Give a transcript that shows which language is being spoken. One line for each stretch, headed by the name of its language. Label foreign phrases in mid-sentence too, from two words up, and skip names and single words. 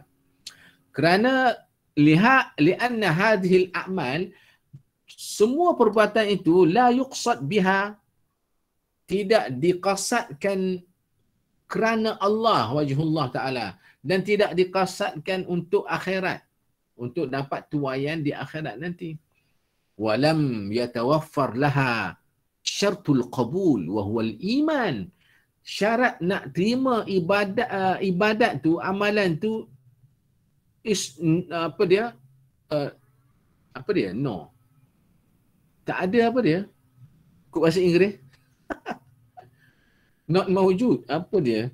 Malay: Kerana
Arabic: لأن هذه الأعمال,
Malay: semua perbuatan itu
Arabic: لا يقصد بها,
Malay: tidak diqasadkan kerana Allah,
Arabic: وجه الله تعالى,
Malay: dan tidak diqasadkan untuk akhirat, untuk dapat tuaian di akhirat nanti.
Arabic: ولم يتوفر لها شرط القبول وهو الإيمان.
Malay: Syarat nak terima ibadat tu, amalan tu apa dia? No. Tak ada apa dia? Kut bahasa Inggeris. Not mawjud. Apa dia?